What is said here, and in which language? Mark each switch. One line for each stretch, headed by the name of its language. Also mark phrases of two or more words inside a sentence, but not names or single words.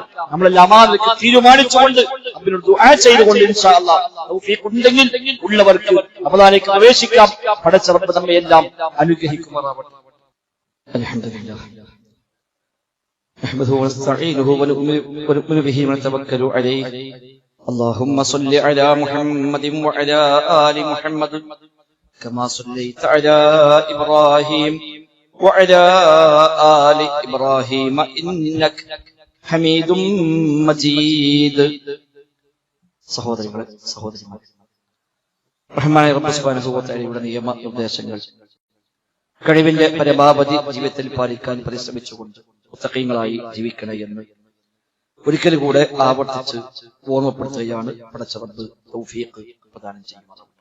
Malayalam: നമ്മളെല്ലാം ആ നിലയ്ക്ക് തീരുമാനിച്ചുകൊണ്ട് അവരോട് ദുആ ചെയ്തുകൊണ്ട്
Arabic: إن شاء الله
Malayalam: തൗഫീഖ് ഉണ്ടെങ്കിൽ ഉള്ളവർക്ക് റമദാനിലേക്ക് പ്രവേശിക്കാം. പടച്ച റബ്ബ് നമ്മെ എല്ലാം അനുഗ്രഹിക്കുമാറാവട്ടെ.
Arabic: الحمد لله نحمده ونستعينه ونؤمن به ونتوكل عليه. اللهم صل على محمد وعلى آل محمد كما صليت على إبراهيم وعلى آل إبراهيم إنك حميد مجيد.
Malayalam: സഹോദരങ്ങളെ സഹോദരിമാരെ, റഹ്മാനായ
Arabic: رب سبحانه وتعالى
Malayalam: നിയമ നിർദ്ദേശങ്ങൾ കഴിവിന്റെ പരമാവധി ജീവിതത്തിൽ പാലിക്കാൻ പരിശ്രമിച്ചുകൊണ്ട് മുത്തഖീങ്ങളായി ജീവിക്കണേ എന്ന് ഒരിക്കൽ കൂടെ ആവർത്തിച്ച് ഓർമ്മപ്പെടുത്തുകയാണ് പടച്ച റബ്ബ് തൗഫീഖ് പ്രദാനം ചെയ്യുന്നത്.